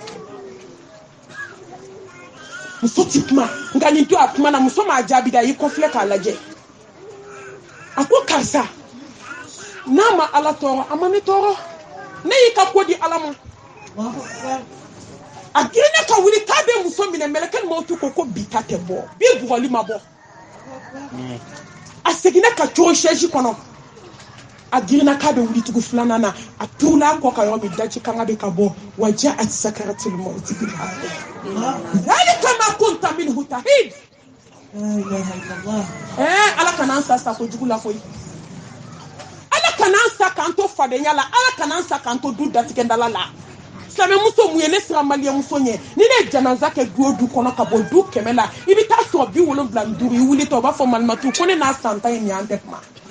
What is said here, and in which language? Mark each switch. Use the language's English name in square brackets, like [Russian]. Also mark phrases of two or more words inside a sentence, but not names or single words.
[Bambara] muso ti kuma nka nin don a kuma na muso m'a jaabi da a y'i kɔfilɛ k'a lajɛ a ko karisa n'a ma ala tɔɔrɔ a ma ne tɔɔrɔ ne y'i ka ko di ala ma a girinna ka wuli k'a bɛ muso minɛ mɛlɛkɛ mawutu ko bi ta tɛ bɔ bi bugɔli ma bɔ a seginna ka cogo sɛji kɔnɔ a girinna k'a bɛ wuli tugu filanan na a turula kɔ ka yɔrɔ min daji kanga bɛ ka bɔ [Arabic] وَجَاءَتْ سَكْرَةُ الْمَوْتِ بِالْحَقِّ ذَلِكَ مَا كُنْتَ مِنْهُ تَحِيدُ [Bambara] ala kana an sa kojugu la koyi ala kana an sa k'an to fadenya la ala kana an sa k'an to du datigɛndala la silamɛmuso mun ye ne sera maliyɛnmuso ɲɛ ni ne ye janaza kɛ du o du kɔnɔ ka bɔ du 100 la i bɛ taa sɔrɔ 75 i wulitɔ u b'a fɔ malimatu ko ne n'a san 10 ye nin an tɛ kuma